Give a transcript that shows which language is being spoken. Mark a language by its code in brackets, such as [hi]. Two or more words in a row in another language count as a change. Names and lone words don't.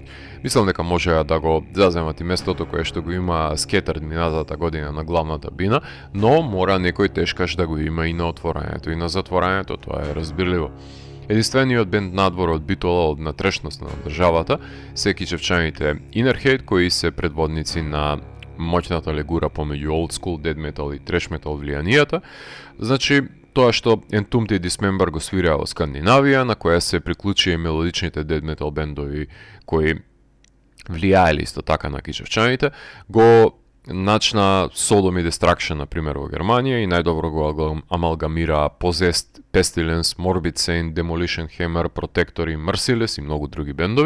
[mk] Мислам дека може да го заземат и местото кое што го има Скетер минатата година на главната бина, но мора некој тешкаш да го има и на отворањето и на затворањето, тоа е разбирливо. Единствениот бенд надвор од Битола од натрешност на државата се кичевчаните Innerhate, кои се предводници на моќната легура помеѓу [en] old school, dead metal [mk] и [en] thrash metal [mk] влијанијата. Значи, тоа што Entombed и Dismember го свираа во Скандинавија, на која се приклучија и мелодичните [en] dead metal [mk] бендови кои влијаеле исто така на кичевчаните, го начна Sodom и Destruction, например, во Германија и најдобро го амалгамира Possessed, Pestilence, Morbid Saint, Demolition Hammer, Protector и Merciless и многу други бендови.